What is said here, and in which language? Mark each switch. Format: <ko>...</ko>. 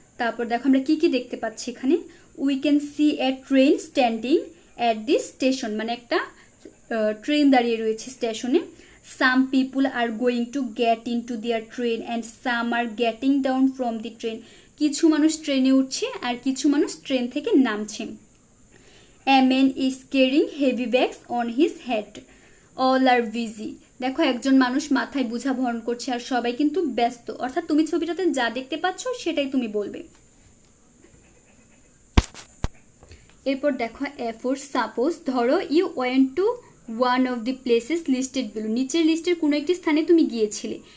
<bn>তারপর দেখো আমরা কি কি দেখতে পাচ্ছি এখানে।</bn> <en>we can see a train standing at this station,</en> <bn>মানে একটা ট্রেন দাঁড়িয়ে রয়েছে স্টেশনে।</bn> <en>some people are going to get into their train and some are getting down from the train,</en> <bn>কিছু মানুষ ট্রেনে উঠছে আর কিছু মানুষ ট্রেন থেকে নামছে।</bn> <en>A man is carrying heavy bags on his head. All are busy.</en> <bn>দেখো একজন মানুষ মাথায় বোঝা বহন করছে আর সবাই কিন্তু ব্যস্ত, অর্থাৎ তুমি ছবিটাতে যা দেখতে পাচ্ছ সেটাই তুমি বলবে। এরপর দেখো</bn> <en>A4 suppose</en> <bn>ধরো</bn> <en>you went to one of the places listed below,</en> <bn>নিচের লিস্টের কোনো একটি স্থানে তুমি গিয়েছিলে।</bn>